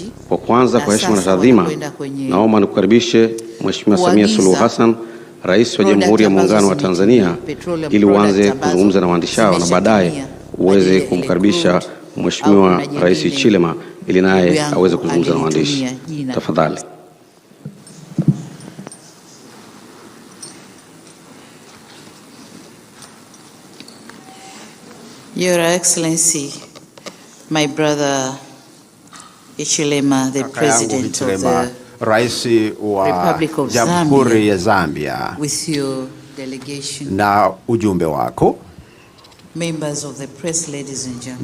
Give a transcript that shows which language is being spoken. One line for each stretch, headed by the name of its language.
Swahili: Kwa kwanza, kwa heshima na taadhima, naomba nikukaribishe Mheshimiwa Samia Suluhu Hassan, Rais wa Jamhuri ya Muungano wa Tanzania, ili uanze kuzungumza na waandishi hao na baadaye uweze kumkaribisha Mheshimiwa Rais Hichilema ili naye aweze kuzungumza na waandishi. Tafadhali.
English: Your Excellency, my brother Hichilema, the President of the
Swahili: Rais wa Jamhuri ya Zambia,
English: with your delegation,
Swahili: na ujumbe wako,
English: members of the press, ladies and gentlemen.